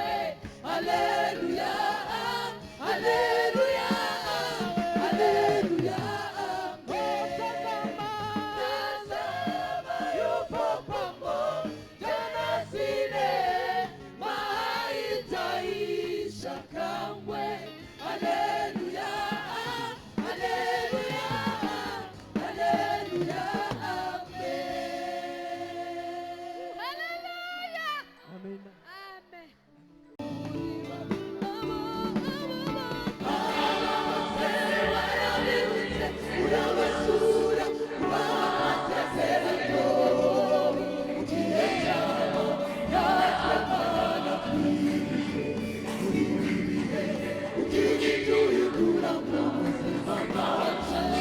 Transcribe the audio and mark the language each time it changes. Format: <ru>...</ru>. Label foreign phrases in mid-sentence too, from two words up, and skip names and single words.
<sw>Haleluya, haleluya, haleluya, amen. Tazama yupo pamoja nasi, neema haitaisha kamwe. Haleluya, haleluya, haleluya, amen. amen.</sw> <rw>Urabasura amasezerano mu gihe cyabo, natwe Mana twizeye muri ibi bihe, ugiye duhindura mu buzima bwacu.</rw>